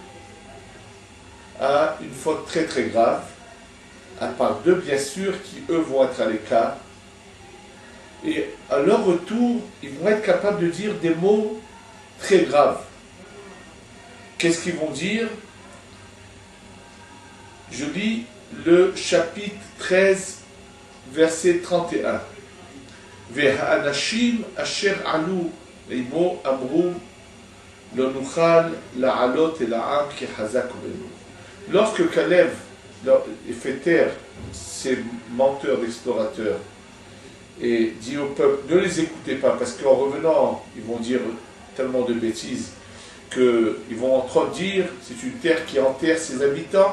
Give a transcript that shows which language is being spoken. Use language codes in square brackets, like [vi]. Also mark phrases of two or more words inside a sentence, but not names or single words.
[fr] à une faute très très grave, à part d'eux bien sûr qui eux vont être à l'écart, et à leur retour ils vont être capables de dire des mots très graves. Qu'est-ce qu'ils vont dire? Je lis le chapitre 13 verset 31. [he] והאנשים אשר עלו עמו אמרו לא נוכל לעלות אל העם כי חזק בנו. [fr] Lorsque Caleb fait taire ces menteurs d'explorateurs et dit au peuple ne les écoutez pas parce qu'en revenant ils vont dire tellement de bêtises qu'ils vont entre autres dire c'est une terre qui enterre ses habitants.